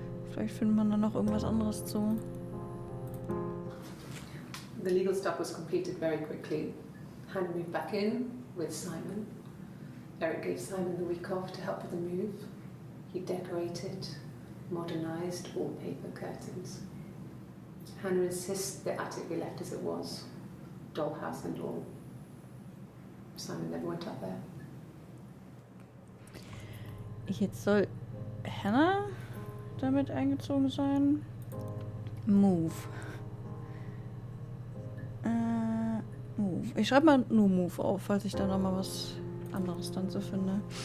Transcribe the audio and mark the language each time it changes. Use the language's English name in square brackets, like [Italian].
[German] Vielleicht findet man dann noch irgendwas anderes zu. [English] The legal stuff was completed very quickly. Hannah moved back in with Simon. Eric gave Simon the week off to help with the move. He decorated, modernised wallpaper curtains. Hannah insists the attic be left as it was, dollhouse and all. Simon never went up there. [German] Jetzt soll Hannah damit eingezogen sein. Move. Move. Ich schreibe mal nur Move auf, falls ich da nochmal was anderes dann so finde.